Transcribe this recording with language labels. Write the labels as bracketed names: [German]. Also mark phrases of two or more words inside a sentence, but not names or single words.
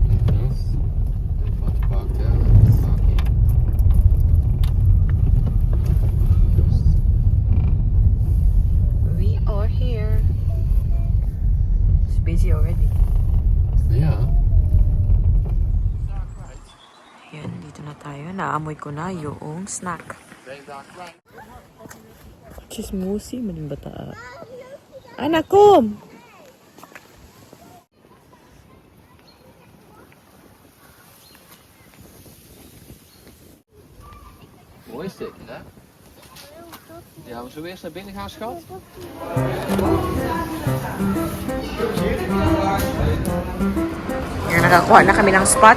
[English] We are here. It's busy already. [Dutch] Ja. [Filipino] Yan, dito na tayo. Naamoy ko na yung snack. Chismosi, maling bata. Anak ko! [Dutch] Mooi is dit, hè? Ja, we zullen eerst naar binnen gaan, schat? [Filipino] Yan, nakakuha na kami ng spot.